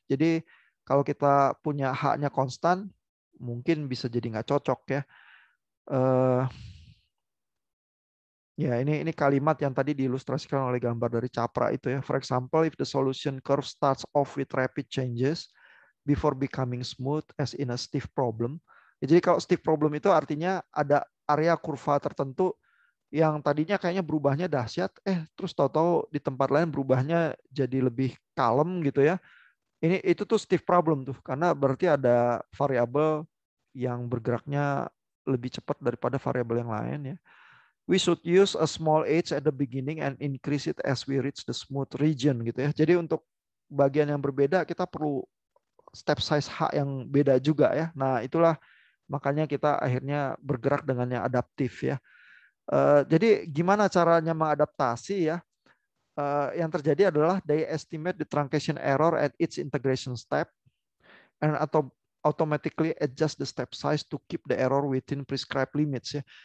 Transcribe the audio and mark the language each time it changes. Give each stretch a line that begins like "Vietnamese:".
Indonesian: Jadi kalau kita punya H-nya konstan, mungkin bisa jadi nggak cocok ya. Ya, ini kalimat yang tadi diilustrasikan oleh gambar dari Capra itu ya.
English: For example, if the solution curve starts off with rapid changes before becoming smooth as in a stiff problem.
Indonesian: Ya, jadi kalau stiff problem itu artinya ada area kurva tertentu yang tadinya kayaknya berubahnya dahsyat, terus tahu-tahu di tempat lain berubahnya jadi lebih kalem gitu ya. Itu tuh stiff problem tuh, karena berarti ada variabel yang bergeraknya lebih cepat daripada variabel yang lain ya.
English: We should use a small h at the beginning and increase it as we reach the smooth region
Indonesian: gitu ya. Jadi untuk bagian yang berbeda kita perlu step size H yang beda juga ya. Nah, itulah makanya kita akhirnya bergerak dengan yang adaptif ya. Jadi gimana caranya mengadaptasi ya? Yang terjadi adalah
English: they estimate the truncation error at each integration step and
Indonesian: atau
English: automatically adjust the step size to keep the error within prescribed limits ya.